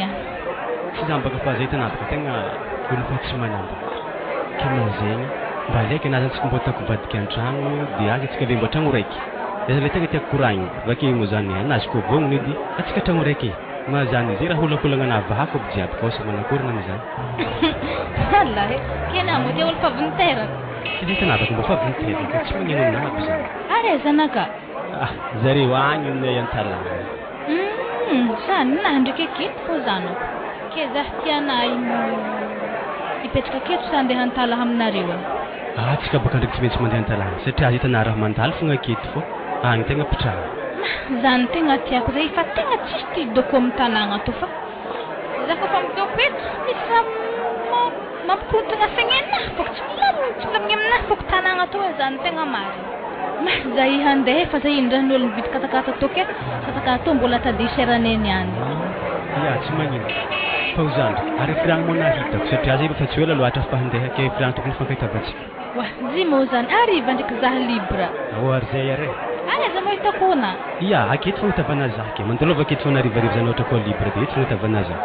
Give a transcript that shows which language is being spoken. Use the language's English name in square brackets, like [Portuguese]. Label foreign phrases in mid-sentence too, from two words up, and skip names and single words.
[Malagasy] tsy zany baka fa zay tanapaka tegna olo fa tsy manambara kema zegny mba alaiky anazy antsika mbô taoko vadika an-tragno de azy atsika avy mbo tragno raiky zay le tegna tiako koragnina vake mo zany anazy ko vognona edy atsika tragno raiky ma zany zay raha olakolagna anavahako aby jiaby fa sa manakorina amizany Allah kena mo dia olo fa vinteraka zay tanapaka mbo fa vinteraka tsy magnino aminahy aby zany are zanaka zareo agny aminay antalana zany nahy ndraiky aketo fô zanako ke zah tianahy mo ipetraka aketo sa andeha antala aminareo tsika baka ndraiky tsy maintsy mandeha antalana satria azy hitana raha mandalo fogna aketo fô agny tegna pitraha zany tegna tiako zay fa tegna tsisy tidoko amin'ny tanàgna to fa za kofa midoko eto misy raha mampikontagna saignenahy fôko tsy milamigny aminahy fôko tanàgna to zany tegna marina za handeha fa za indrany olo mividy katakata to ke katakata to mbola tadeseraneny any tsy magnino fa ho zandrika ary firagny mo nahitako satria zay efa tsy ela loatra fa handeha ke firagny tokony fankahitavatsika zy mo zany ariva ndraiky zaha libra ary zay are za mo hitakona aketo fogna hitavana zah ke mandalova aketo fogna narivariva zany ohatra koa libra de eto fogna hitavana zah